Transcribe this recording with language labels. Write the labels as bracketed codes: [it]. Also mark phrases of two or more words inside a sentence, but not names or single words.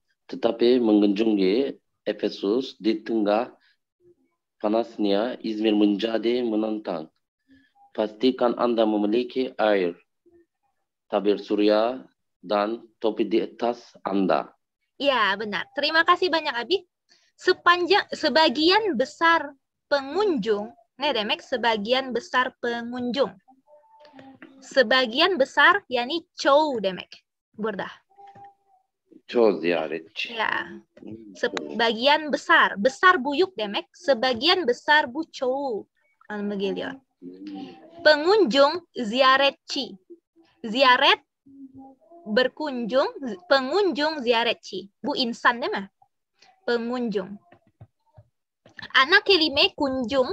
[id] Tetapi mengunjungi Efesus di tengah panasnya Izmir menjadi menantang. Pastikan Anda memiliki air, tabir surya, dan topi di atas Anda. Ya, benar. Terima kasih banyak, Abi. Sebagian besar pengunjung, [tr] ne demek [id] sebagian besar pengunjung. Sebagian besar, [tr] yani çoğu demek. Burada. Çoğu ziyaretçi. Ya. [id] Sebagian besar. [tr] Besar buyuk demek. [id] Sebagian besar [tr] bu çoğu. Anlamına geliyor. Pengunjung ziyaretçi. Ziyaret berkunjung, pengunjung ziyaretçi. Bu insan değil mi? Pengunjung. Ana kelime kunjung.